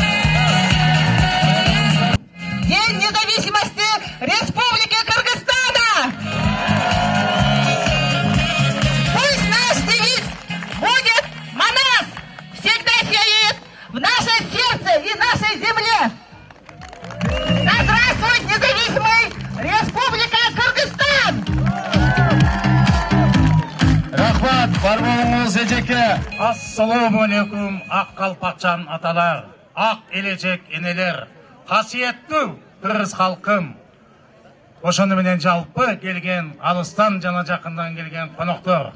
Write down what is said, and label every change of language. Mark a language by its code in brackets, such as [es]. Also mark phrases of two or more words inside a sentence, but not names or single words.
[ru] День независимости Республики Кыргызстана. Пусть наш девиз будет «Манас» всегда сеет в наше сердце и нашей земле. Да здравствует независимая Республика Кыргызстан! [ky] Рахмат, барбоңуз эжеке. Ассаламу алейкум, Ак Калпакчан аталар, Ак Элечек энелер, касиеттүү Кыргыз халкым. Ошону менен жалпы келген, алыстан жана жакындан келген коноктор.